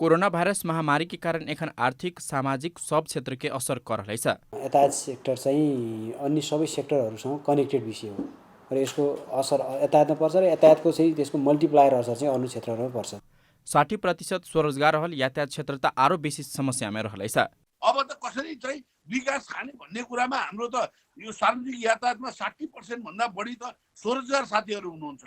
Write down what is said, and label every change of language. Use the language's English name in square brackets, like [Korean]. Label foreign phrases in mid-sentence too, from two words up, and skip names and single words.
[Maithili] कोरोना भाइरस महामारी के कारण एखन आर्थिक सामाजिक सब क्षेत्र के असर कर रहलैछ। [Nepali] यातायात सेक्टर चाहिँ अन्य सबै सेक्टरहरूसँग कनेक्टेड विषय हो र यसको असर यातायातमा पर्छ र यातायातको चाहिँ त्यसको मल्टिप्लायर असर चाहिँ अन्य क्षेत्रहरूमा पर्छ। [Maithili] 60% स्वरोजगार रहल यातायात क्षेत्र त आरो बेसी समस्यामा रहलैछ। [Nepali] अब त कसरी चाहिँ विकास खाने भन्ने कुरामा हाम्रो त यो सार्वजनिक यातायातमा 60% भन्दा बढी त स्वरोजगार साथीहरू हुनुहुन्छ।